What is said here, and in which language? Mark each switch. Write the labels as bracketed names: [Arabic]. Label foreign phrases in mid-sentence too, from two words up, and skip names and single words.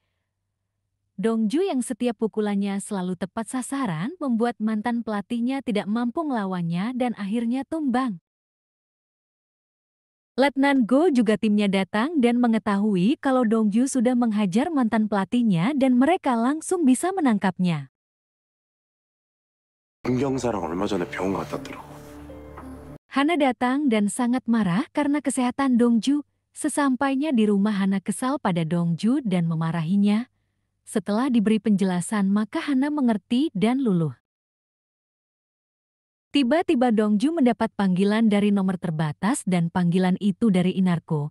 [Indonesian] Dongju yang setiap pukulannya selalu tepat sasaran membuat mantan pelatihnya tidak mampu melawannya dan akhirnya tumbang. Letnan Go juga timnya datang dan mengetahui kalau Dongju sudah menghajar mantan pelatihnya dan mereka langsung bisa menangkapnya. [Korean] 문경사랑 얼마 전에 병원 갔다 왔더라고. [Indonesian] Hana datang dan sangat marah karena kesehatan Dongju. Sesampainya di rumah Hana kesal pada Dongju dan memarahinya. Setelah diberi penjelasan maka Hana mengerti dan luluh. Tiba-tiba Dongju mendapat panggilan dari nomor terbatas dan panggilan itu dari Inarko.